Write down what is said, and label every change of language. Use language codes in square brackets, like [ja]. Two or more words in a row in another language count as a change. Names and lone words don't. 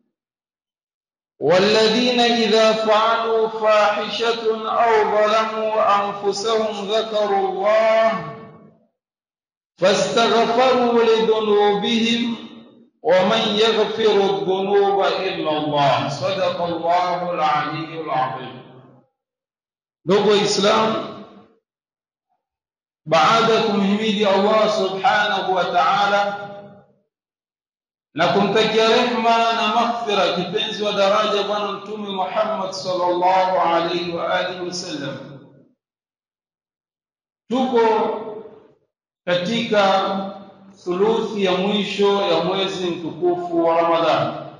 [ar] والذين إذا فعلوا فاحشة أو ظلموا أنفسهم ذكروا الله فاستغفروا لذنوبهم ومن يغفر الذنوب إلا الله. صدق الله العلي العظيم. [sw] Ndugu Islam, baada kumhimidi Allah [ar] سبحانه وتعالى [sw] na kumtakia rehma na maghfira kipenzi wa daraja bwana mtume Muhammad [ar] صلى الله عليه وعلى آله وسلم, [sw] tuko katika thuluthi ya mwisho ya mwezi mtukufu wa Ramadhani.